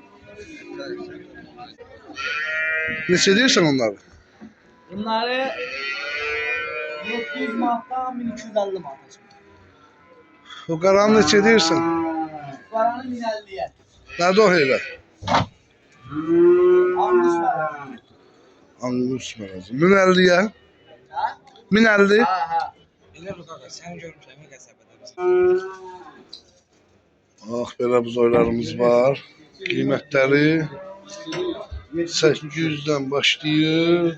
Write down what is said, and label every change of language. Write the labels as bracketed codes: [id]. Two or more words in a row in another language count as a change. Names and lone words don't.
[az] Neçə deyirsən onları? Bunları 700 manattan 1250 manat. O qaran neçə deyirsən? [tr] Paranı 1050'ye. [az] Nədə o elə? Angus var. Angus mənəzi. 1050'ye. Ha? 1050. [tr] Ha. Bilir bu kadar. Sen görmüşsün mi kasabada? [az] Ah, belə buzoylarımız var. Qiymətləri 800'den başlayır.